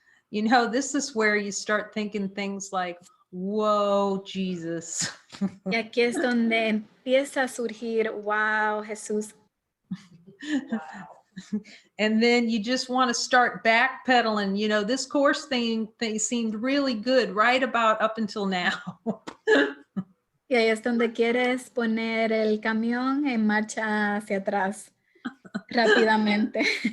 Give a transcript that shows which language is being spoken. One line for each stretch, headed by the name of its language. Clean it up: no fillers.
English: You know, this is where you start thinking things like, whoa, Jesus.
Spanish: Y aquí es donde empieza a surgir, wow, Jesús.
English: And then you just want to start backpedaling. You know, this course thing seemed really good right about up until now.
Spanish: Y ahí es donde quieres poner el camión en marcha hacia atrás rápidamente.